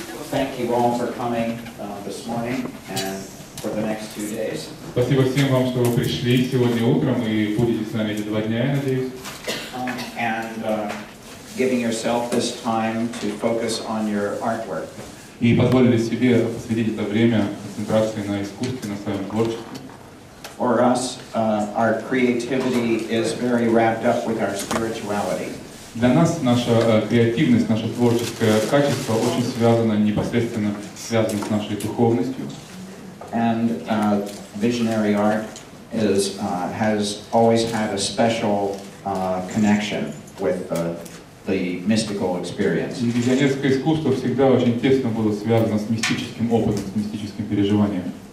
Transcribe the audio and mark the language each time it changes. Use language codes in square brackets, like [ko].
[en] Thank you all for coming this morning and for the next 2 days. [ru] Спасибо всем вам, что вы пришли сегодня утром и будете с нами эти 2 дня, я надеюсь. [en] And giving yourself this time to focus on your artwork. [ru] И позволили себе посвятить это время концентрации на искусстве, на своем творчестве. [en] For us, our creativity is very wrapped up with our spirituality. [ru] Для нас наша креативность, наше творческое качество очень связано, непосредственно связано с нашей духовностью. [en] And visionary art has always had a special connection with the mystical experience. [ru] И визионерское искусство всегда очень тесно было связано с мистическим опытом, с мистическим переживанием.